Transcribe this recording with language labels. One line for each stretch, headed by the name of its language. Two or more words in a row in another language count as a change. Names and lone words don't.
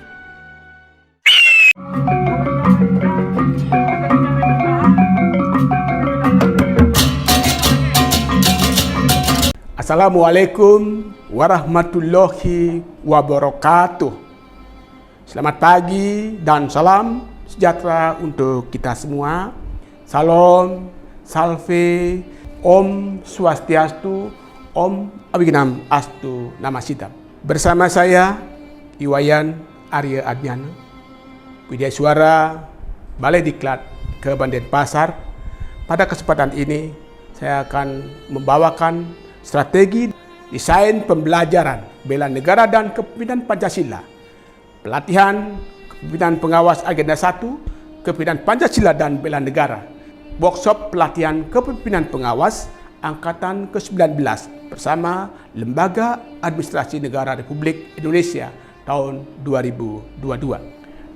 Arabic: السلام عليكم ورحمة الله وبركاته.
Indonesian: Selamat pagi dan salam sejahtera untuk kita semua.
Balinese: Salam, salve, Om Swastiastu, Om Abhignam Astu Namasidam.
Indonesian: Bersama saya, Iwayan Arya Adnyana, Widya Suara, Balai Diklat Kabupaten Denpasar. Pada kesempatan ini, saya akan membawakan strategi desain pembelajaran bela negara dan kepemimpinan Pancasila, pelatihan kepemimpinan pengawas agenda 1, kepemimpinan Pancasila dan bela negara, workshop pelatihan kepemimpinan pengawas Angkatan ke-19 bersama Lembaga Administrasi Negara Republik Indonesia tahun 2022.